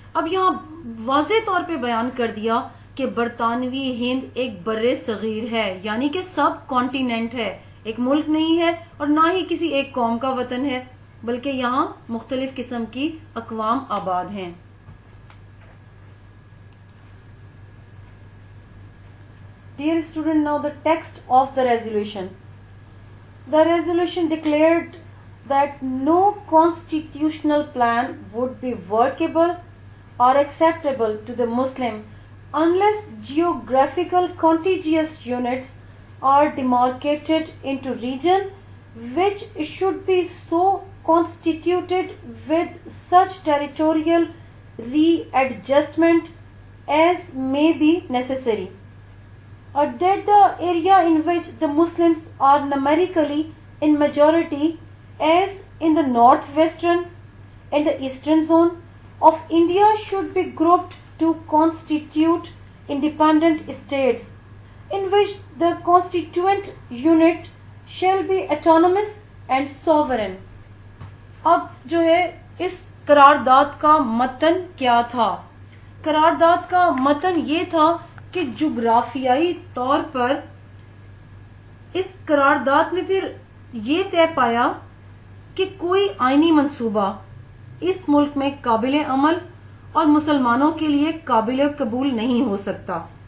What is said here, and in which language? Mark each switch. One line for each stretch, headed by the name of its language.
Urdu: اب یہاں واضح طور پہ بیان کر دیا کہ برطانوی ہند ایک بر صغیر ہے، یعنی کہ سب کانٹیننٹ ہے، ایک ملک نہیں ہے اور نہ ہی کسی ایک قوم کا وطن ہے، بلکہ یہاں مختلف قسم کی اقوام آباد ہیں.
English: Dear student, now the text of the resolution. The resolution declared that no constitutional plan would be workable or acceptable to the Muslim unless geographical contiguous units are demarcated into region which should be so constituted with such territorial readjustment as may be necessary, or that the area in which the Muslims are numerically in majority, as in the northwestern and the eastern zone of India, should be grouped to constitute independent states, in which the constituent unit shall be autonomous and sovereign.
Urdu: اب جو ہے اس قرارداد کا متن کیا تھا؟ قرارداد کا متن یہ تھا کہ جغرافیائی طور پر اس قرارداد میں پھر یہ طے پایا کہ کوئی آئینی منصوبہ اس ملک میں قابل عمل اور مسلمانوں کے لیے قابل قبول نہیں ہو سکتا